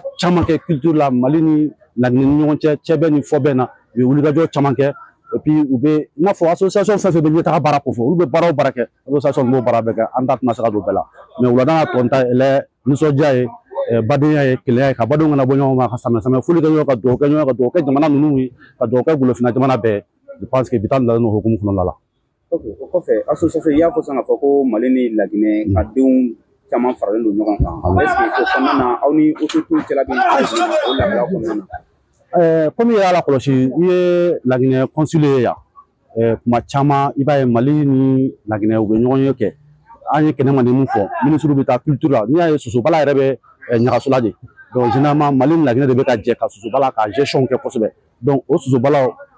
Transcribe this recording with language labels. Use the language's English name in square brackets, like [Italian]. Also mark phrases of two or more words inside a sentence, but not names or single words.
[Bambara] caman kɛ culture la Mali ni Laginɛ ni ɲɔgɔn cɛ cɛbɛn ni fɔbɛn na u ye wulikajɔ caman kɛ [French] et puis [Bambara] u bɛ i n'a fɔ association fɛn fɛn bɛ ɲɛtaga baara ko fɔ olu bɛ baara o baara kɛ association b'o baara bɛɛ kɛ an ta tɛna se ka don bɛɛ la mais wulada n'a tɔn ta ɛlɛ nisɔndiya ye badenya ye kelenya ye ka badenw kana bɔ ɲɔgɔn ma ka samɛ foli kɛ ɲɔgɔn ka dugawu kɛ jamana ninnu ye ka dugawu kɛ golofinna jamana bɛɛ [French] je pense que [Bambara] bi taa dalen no hukumu kɔnɔna la. Ok o kɔfɛ association i y'a fɔ sisan k'a fɔ ko Mali ni Laginɛ ka denw caman faralen don ɲɔgɔn kan [French] est ce que [Bambara] o kɔnɔna na aw ni autorités cɛla bɛ o lahala kɔnɔna na? Komi i y'a lakɔlɔsi i ye Laginɛ consul ye yan kuma caman i b'a ye Mali ni Laginɛ u bɛ ɲɔgɔn ye kɛ an ye Kɛnɛ Mandi min fɔ ministre bɛ taa culture la n'i y'a ye sosobala yɛrɛ bɛ ɲagasola de donc généralement Mali ni Laginɛ de bɛ ka jɛ ka sosobala ka gestion kɛ kosɛbɛ donc o sosobalaw